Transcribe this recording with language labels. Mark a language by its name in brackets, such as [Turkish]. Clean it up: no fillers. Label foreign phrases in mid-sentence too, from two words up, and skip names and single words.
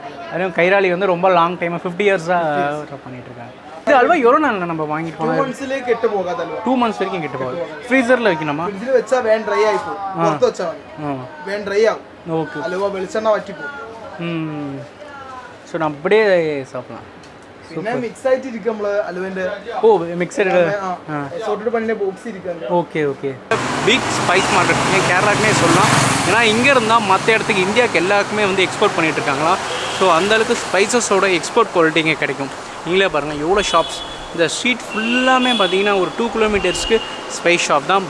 [Tamil] அதுவும் கைராளி வந்து ரொம்ப [English] long timeஆக [Tamil] 50 இயர்ஸாக பண்ணிகிட்டு இருக்காங்க. இது அல்வா எவ்வளோ நாள் நம்ம வாங்கிட்டு போனோம்? 2 monthsலயே கெட்டு போகாத அல்வா. 2 months வரைக்கும் கெட்டு போகாது. ஃப்ரீசரில் வைக்கணுமா? ஃப்ரிட்ஜில் வச்சா வேன் ட்ரை ஆகி போகும். புறத்து வச்சா வேன் ட்ரை ஆகும். ஓகே. அல்வா வெளிச்செண்ணா வட்டி போகும். ஸோ நான் அப்படியே சாப்பிடலாம். [Malayalam] പിന്നെ മിക്സ് ആയിട്ട് ഇരിക്കും നമ്മള് അലുവന്റെ. ഓ മിക്സഡ് [Tamil] സോർട്ടഡ് பண்ணின பாக்ஸ் இருக்கு. ஓகே ஓகே. [English] big spice market [Tamil] கேரளாக்குனே சொல்லலாம். ஏன்னா இங்கே இருந்தால் மற்ற இடத்துக்கு இந்தியாவுக்கு எல்லாருக்குமே வந்து எக்ஸ்போர்ட் பண்ணிகிட்டு இருக்காங்களா. ஸோ அந்தளவுக்கு ஸ்பைசஸோட [English] export quality [Tamil] இங்கே கிடைக்கும். நீங்களே பாருங்கள் எவ்வளோ ஷாப்ஸ். இந்த ஸ்ட்ரீட் ஃபுல்லாமே பார்த்தீங்கன்னா ஒரு 2 [English] kilometers spice shop [Tamil] தான்.